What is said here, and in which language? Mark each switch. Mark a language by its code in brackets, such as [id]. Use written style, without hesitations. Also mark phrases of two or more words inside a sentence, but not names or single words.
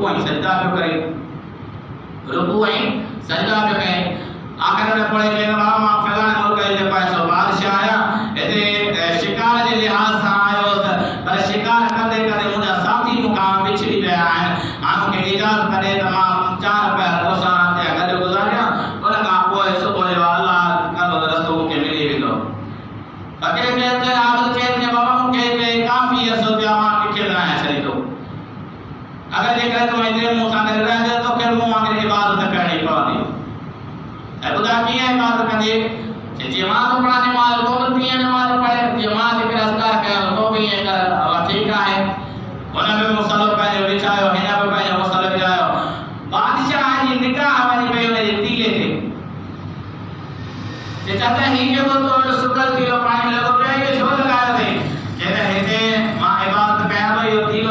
[sd] सजदा पियो करे रुकू ऐं सजदा पियो करे आखिर में पढ़े के मां फलाने मुल्क जे पासो बादशाह आया इते शिकार जे लिहाज सां आयो पर शिकार कंदे कंदे मुंहिंजा साथी मूंखां विछड़ी विया आहिनि हाणे मूंखे इजाज़त करे त मां 4 पैर रोज़ाना ते गॾु गुज़ारिया उन खां पोइ सुबुह जो अल्लाह कंदो रस्तो मूंखे मिली वेंदो फकीर चए त आबद चए त बाबा मूंखे काफ़ी अर्सो थियो मां किथे रहां छॾींदो अगर जेकर तूं हेतिरे मूं सां गॾु रहंदे त तोखे मूं वांगुरु इबादत करणी पवंदी ऐं ॿुधा कीअं इबादत कंदे जी मां तो पढ़ा नमाज तो तीअं नमाज पढ़े जी मां जेके अस्कार कयो तो भी ईअं कर ठीकु आहे हुन में मुसलो पंहिंजो विछायो हिन में पंहिंजो मुसलो विछायो बादशाह जी निगाह वञी पई हुन जे तीले ते जे चाचा ही जेको तो सुकल तीलो पाणी लॻो पियो इहो छो लॻायो अथई चए त हिते मां इबादत कयां थो इहो तीलो